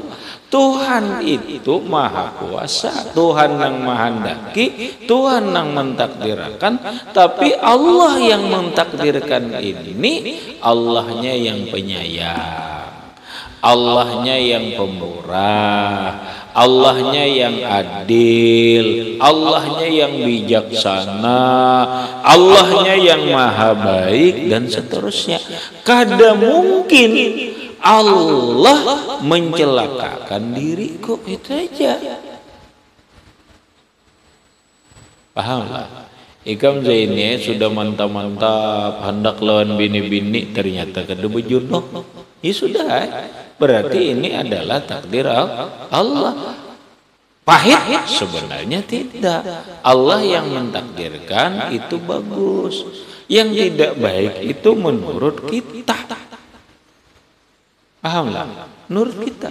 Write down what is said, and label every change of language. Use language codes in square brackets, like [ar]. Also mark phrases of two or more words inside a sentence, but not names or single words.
[id] Tuhan itu maha kuasa, Tuhan yang menghendaki, Tuhan yang mentakdirkan, tapi Allah yang mentakdirkan ini, Allahnya yang penyayang, Allahnya yang pemurah, Allahnya yang adil, Allahnya yang bijaksana, Allahnya yang maha baik, dan seterusnya. [bjn] Kada mungkin Allah mencelakakan diriku, itu aja. Pahamlah? Ikam Zaini sudah mantap-mantap hendak lawan bini-bini, ternyata kada berjodoh. [id] Ya sudah, berarti ini adalah takdir Allah. Pahit? Sebenarnya tidak. Allah yang mentakdirkan itu bagus. Yang tidak baik itu menurut kita. Pahamlah? Menurut kita.